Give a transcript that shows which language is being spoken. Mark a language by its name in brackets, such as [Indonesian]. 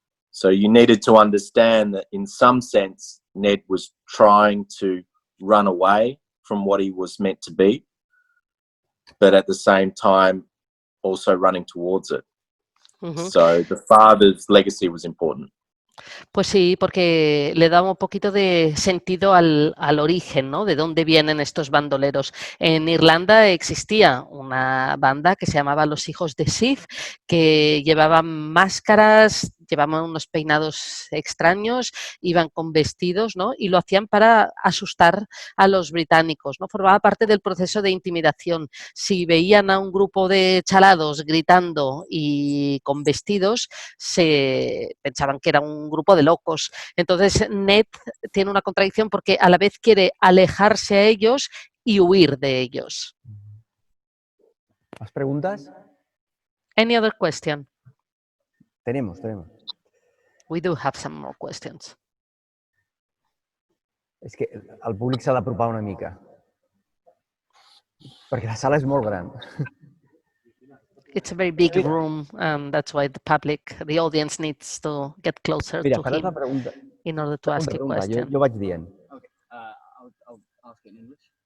[English] So you needed to understand that in some sense, Ned was trying to run away from what he was meant to be, but at the same time, also running towards it. Uh-huh. So the father's legacy was important. [Spanish] Pues sí, porque le da un poquito de sentido al origen, ¿no? De dónde vienen estos bandoleros. En Irlanda existía una banda que se llamaba Los Hijos de Sif, que llevaban máscaras llevaban unos peinados extraños, iban con vestidos, ¿no? Y lo hacían para asustar a los británicos, ¿no? Formaba parte del proceso de intimidación. Si veían a un grupo de chalados gritando y con vestidos, se pensaban que era un grupo de locos. Entonces, Ned tiene una contradicción porque a la vez quiere alejarse a ellos y huir de ellos. ¿Más preguntas? [English] Any other question? [Spanish] Tenemos. [English] We do have some more questions. [Catalan] És que el públic s'ha d'apropar una mica. Perquè la sala és molt gran. [English] It's a very big room, and that's why the audience needs to get closer [Catalan] Mira, [English] to [Catalan] faràs [English] him [Catalan] la pregunta. [English] in order to ask a question. [Catalan] Jo vaig dient. [English] Okay, I'll ask it in English.